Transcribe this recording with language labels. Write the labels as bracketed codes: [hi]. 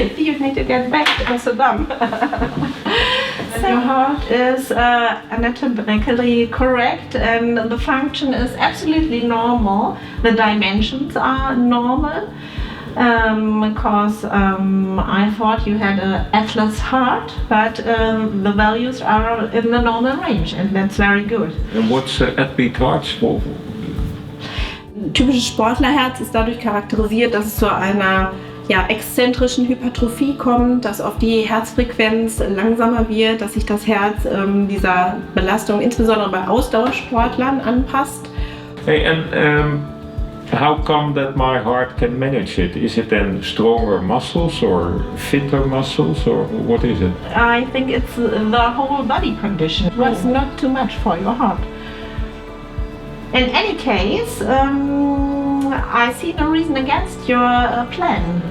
[en] You need to get back to Amsterdam. So your heart is anatomically correct and the function is absolutely normal. The dimensions are normal. Because I thought you had an atlas heart, but the values are in the normal range and that's very good. And what's athlete heart for? [de] Typisches Sportlerherz ist dadurch charakterisiert, dass es zu einer exzentrischen Hypertrophie kommt, dass oft die Herzfrequenz langsamer wird, dass sich das Herz dieser Belastung insbesondere bei Ausdauersportlern anpasst. [en] Hey, and how come that my heart can manage it? Is it then stronger muscles or fitter muscles or what is it? I think it's the whole body condition. It was not too much for your heart. In any case, I see no reason against your plan.